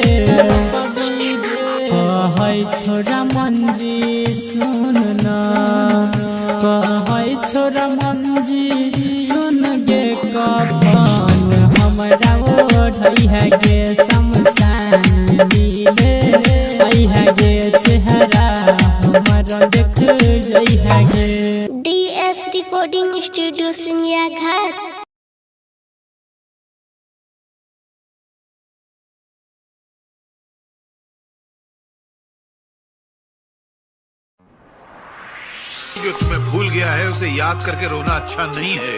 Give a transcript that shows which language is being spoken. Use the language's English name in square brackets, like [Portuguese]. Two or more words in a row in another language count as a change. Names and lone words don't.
[Angika] कहै छोरा मंजी सुन ना कहै छोरा मंजी सुन गे कफन हमरा ओढ़ई है गे शमशान में मिले आई है गे चेहरा हमारा देख जई है गे [Hindi] DS रिकॉर्डिंग स्टूडियो सिंगिया घाट। जो तुम्हें भूल गया है उसे याद करके रोना अच्छा नहीं है।